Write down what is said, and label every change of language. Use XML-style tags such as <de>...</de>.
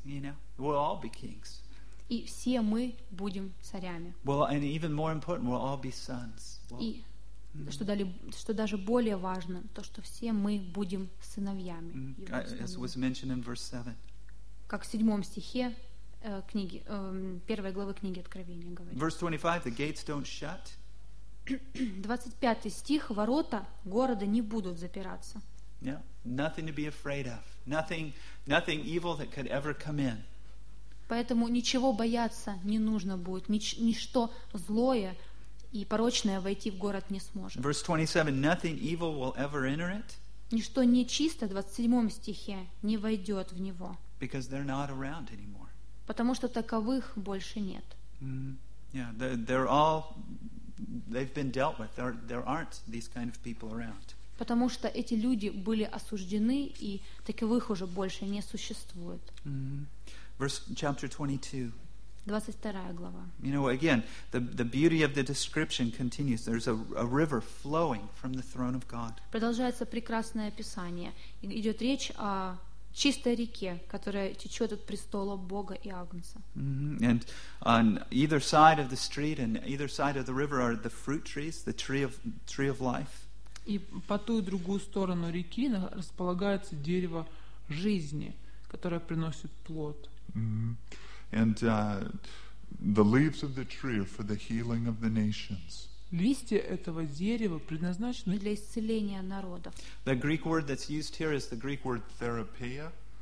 <en>You know, we'll all be kings.</en> <ru>И все мы будем царями.</ru> <en>Well, and even more important, we'll all be sons.</en> <ru>И что даже более важно, то, что все мы будем сыновьями.</ru> <en>As was mentioned in verse 7.</en> <ru>Как в седьмом стихе книги, первой главы книги Откровения говорит.</ru> <en>Verse 25, the gates don't shut.</en> <ru>25 стих, ворота города не будут запираться.</ru> <en>Yeah, nothing to be afraid of. Nothing evil that could ever come in.</en> <ru>Поэтому ничего бояться не нужно будет. Ничто злое и порочное войти в город не сможет.</ru> <en>Verse 27, nothing evil will ever enter it.</en> <ru>Ничто нечисто, 27 стихе, не войдет в него.</ru> <en>Because they're not around anymore.</en> <ru>Потому что таковых больше нет.</ru> <en>Mm-hmm. Yeah, they're all, they've been dealt with. There aren't these kind of people around.</en> <ru>Потому что эти люди были осуждены, и таковых уже больше не существует.</ru> <en>Mm-hmm. Verse chapter 22. You know, again, the beauty of the description continues. There's a river flowing from the throne of God.</en> <ru>Продолжается прекрасное описание. Идет речь о чистой реке, которая течет от престола Бога и Агнца. Mm-hmm.</ru> <en>And on either side of the street and either side of the river are the fruit trees, the tree of life.</en> <ru>И по ту и другую сторону реки располагается дерево жизни, которое приносит плод. Mm-hmm.</ru> <en>The leaves of the tree are for the healing of the nations.</en> <ru>Листья этого дерева предназначены для исцеления народов.</ru> <en>The Greek word that's used here is the Greek word therapeia.</en>